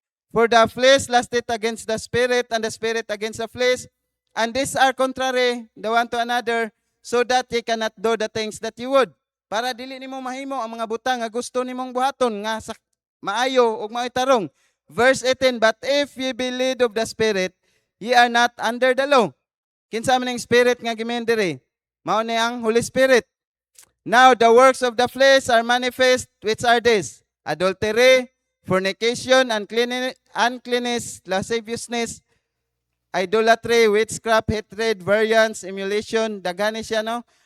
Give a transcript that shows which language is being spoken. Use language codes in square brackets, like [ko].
[en] For the flesh lusteth against the spirit, and the spirit against the flesh, and these are contrary the one to another, so that ye cannot do the things that you would. [ceb] Para dili nimo mahimo ang mga butang nga gusto nimong buhaton nga sa maayo ug maitarong. [en] Verse 18, but if ye be led of the spirit, ye are not under the law. [ceb] Kinsa man ang spirit nga gimendere? Mao ni ang Holy Spirit. [en] Now the works of the flesh are manifest, which are these: adultery, fornication, uncleanness, lasciviousness, idolatry, witchcraft, hatred, variance, emulation, [ceb] dagani siya, no?